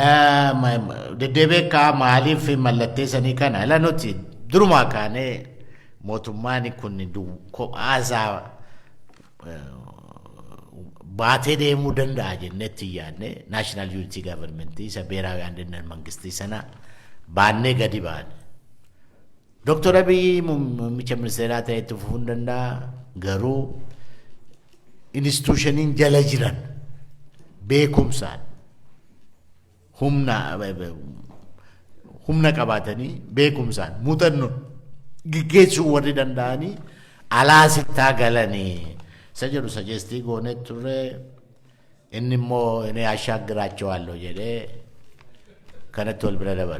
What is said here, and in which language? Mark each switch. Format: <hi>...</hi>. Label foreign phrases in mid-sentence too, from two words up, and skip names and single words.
<om>Deddeebi'ee maaliif mallatteessanii kana ala nuti durumaa kaanee mootummaan kun kophaasaa baatee deemuu danda'a jennetti yaadne</om> <en>national unity government</en> <om>isa</om> <am>ብሔራዊ አንድነት መንግስት</am> <om>sana baannee gadi baane. Dr. Abiy muummicha ministeeraa ta'ee itti fufuu danda'a garuu institushiniin jala jiran beekumsaan humna qabaatanii beekumsaan muuxannoon gaggeessuu warri danda'anii alaasittaa galanii isa jedhu suggestii goonee turre inni immoo inni ashaagiraachawaallo jedhee kanatti wal bira dabarre.</om>